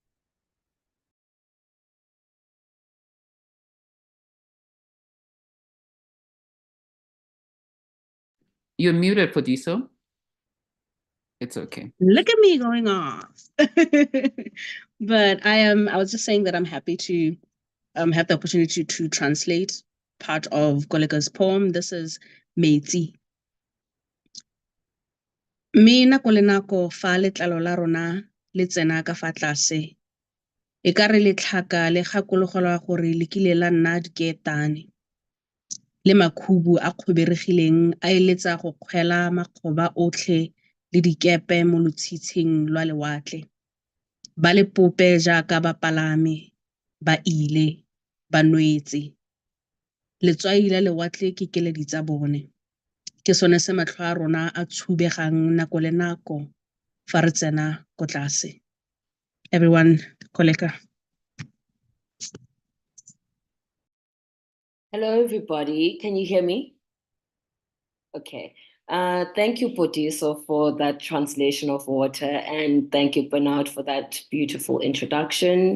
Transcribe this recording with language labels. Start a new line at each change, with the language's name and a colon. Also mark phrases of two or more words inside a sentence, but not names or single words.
English: You're muted, Fodisa. It's okay. Look at me going off. But I was just saying that I'm happy to have the opportunity to translate part of Koleka's poem. This is Metsi.
Tswana: Mme nako le nako fa letlalo la rona le tsena ka fa tlase, e ka re letlhaka le gakologelwa gore le kile la nna dikeetane, le makhubu a kgoberegileng a eletsa go kgwela makgoba otlhe le dikepe mo lotshitshing lwa lewatle. Ba le pope jaaka bapalame, ba ile, ba nwetse. Letswai la lewatle ke keledi tsa bone. Ke sone se matlho a rona a tshubegang nako le nako fa re tsena ko tlase.
English: Everyone, Koleka. Hello, everybody. Can you hear me? Okay. Thank you, Potiso, for that translation of Water, and thank you, Bernard, for that beautiful introduction.